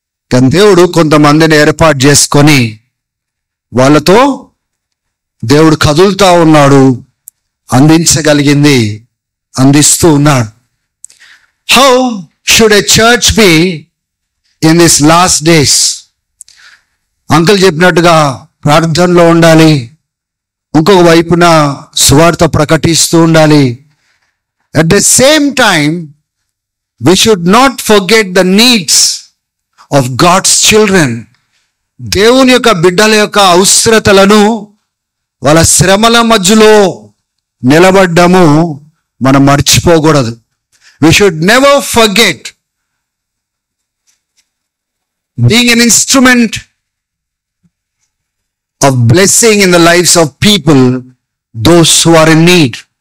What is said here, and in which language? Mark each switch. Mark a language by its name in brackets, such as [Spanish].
[Telugu] కానీ దేవుడు కొంతమందిని ఏర్పాటు చేసుకొని వాళ్ళతో దేవుడు కదులుతూ ఉన్నాడు, అందించగలిగింది అందిస్తూ ఉన్నాడు. [English] How should a church be in this last days? [Telugu] Uncle చెప్పినట్టుగా ప్రార్థనలో ఉండాలి, ఇంకొక వైపున సువార్త ప్రకటిస్తూ ఉండాలి. [English] At the same time we should not forget the needs of God's children. [Telugu] దేవుని యొక్క బిడ్డల యొక్క అవసరతలను, వాళ్ళ శ్రమల మధ్యలో నిలబడ్డము మనం మర్చిపోకూడదు. [English] We should never forget being an instrument of blessing in the lives of people, those who are in need.